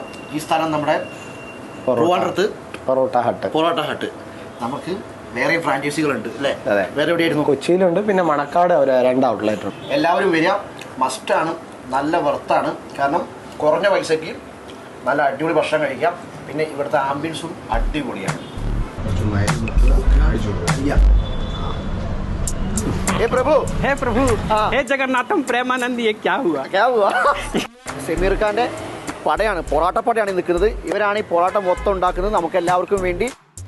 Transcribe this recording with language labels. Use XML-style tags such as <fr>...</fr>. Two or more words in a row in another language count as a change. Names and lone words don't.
<ml>ഈ സ്ഥലം നമ്മുടെ ട്രിവാൻഡ്രത്ത് പൊറോട്ട ഹട്ട്. നമുക്ക് വേറെ ഫ്രാഞ്ചൈസികളുണ്ട് അല്ലേ? വേറെ എവിടെയായിരുന്നു? കൊച്ചിയിലുണ്ട്, പിന്നെ മണക്കാട് ഒരു 2 ഔട്ട്ലെറ്റ് ഉണ്ട്. എല്ലാവരും വരിക, മസ്റ്റാണ്. നല്ല വർത്താണ്. കാരണം കുറഞ്ഞ പൈസയ്ക്ക് നല്ല അടിപൊളി ഭക്ഷണം കഴിക്കാം. പിന്നെ ഇവിടുത്തെ ആംബിയൻസും അടിപൊളിയാണ്.</ml> <hi>हे प्रभु हे जगन्नाथम प्रेमानंद ये क्या हुआ</hi> <ml>സമീർ ഖാന്റെ പടയാണ്, പൊറോട്ട പടയാണ് നിൽക്കുന്നത്. ഇവരാണ് ഈ പൊറോട്ട മൊത്തം ഉണ്ടാക്കുന്നത് നമുക്ക് എല്ലാവർക്കും വേണ്ടി.</ml>